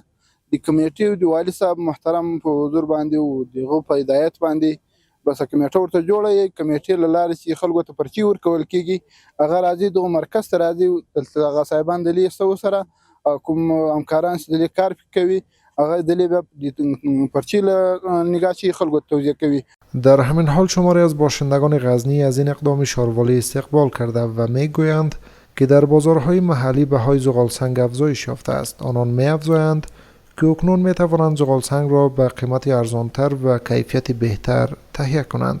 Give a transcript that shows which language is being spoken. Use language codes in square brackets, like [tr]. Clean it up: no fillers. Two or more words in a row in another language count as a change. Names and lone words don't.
[ps] د کمیټې د والي صاحب محترم په حضور باندې او د هغه په هدایت باندې بس کمیټه ورته جوړه یي. کمیټې له لارې چې خلکو ته پرچې ورکول کېږي، هغه راځي دغه مرکز ته راځي، دلته هغه صاحبان د لیستو سره کوم همکاران چې د کار کوي هغه د بیا پرچې له نگاه چې خلکو ته توضیح کوي. [fa] در همین حال شماری از باشندگان غزنی از این اقدام شاروالی استقبال کرده و میگویند که در بازارهای محلی بهای زغالسنگ افزایش یافته است. آنان می‌افزایند که اکنون می‌توانند زغالسنگ را به قیمت ارزانتر و کیفیت بهتر تهیه کنند.